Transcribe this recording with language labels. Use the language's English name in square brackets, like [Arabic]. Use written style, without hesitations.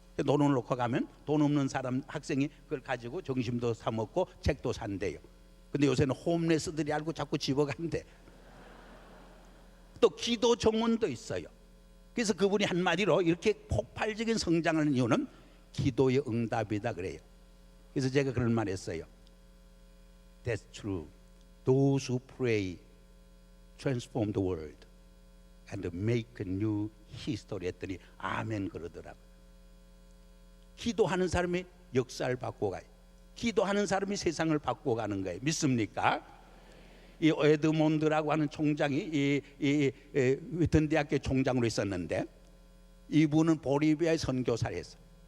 [Korean] 돈을 놓고 가면 돈 없는 사람 학생이 그걸 가지고 점심도 사 먹고 책도 산대요. 근데 요새는 홈레스들이 알고 자꾸 집어간대. 또 기도 정원도 있어요. 그래서 그분이 한마디로 이렇게 폭발적인 성장을 하는 이유는 기도의 응답이다 그래요. 그래서 제가 그런 말 했어요. [English] That's true. Those who pray transform the world and make a new history [Korean] 했더니 아멘 그러더라고요. 기도하는 사람이 역사를 바꿔가요. 기도하는 사람이 세상을 바꿔가는 거예요. 믿습니까? 이 에드몬드라고 하는 총장이 위튼 대학교 총장으로 있었는데, 이분은 보리비아에 선교사를 했어요.